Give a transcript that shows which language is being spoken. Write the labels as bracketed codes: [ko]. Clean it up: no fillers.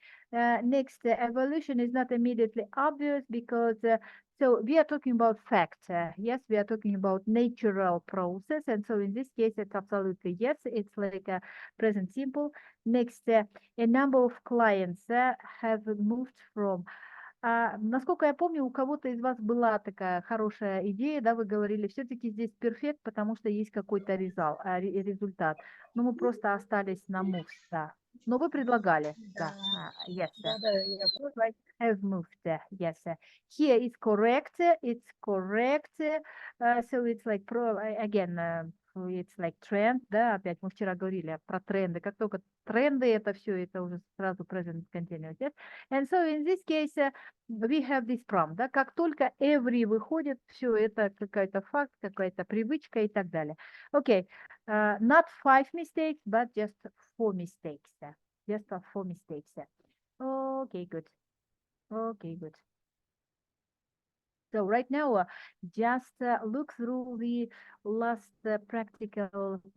[en] Next, evolution is not immediately obvious because, so we are talking about fact. Yes, we are talking about natural process. And so in this case, it's absolutely yes. It's like a present simple. Next, a number of clients have moved from. [ru] Насколько я помню, у кого-то из вас была такая хорошая идея, да, вы говорили, все-таки здесь перфект, потому что есть какой-то результат. Но мы просто остались на moves, да. Но вы предлагали, да, yes. [en] Looks like have moved, yes. Here is correct, it's correct. So it's like again, it's like trend, да, [ru] опять мы вчера говорили про тренды. Как только тренды, это все, это уже сразу present continuous, yes. [en] And so in this case, we have this prompt, [ru] да, как только every выходит, все это какой-то факт, какая-то привычка и так далее. [en] Okay, not 5 mistakes, but just 4 mistakes. Just 4 mistakes. Okay, good. Okay, good. So right now, just look through the last practical.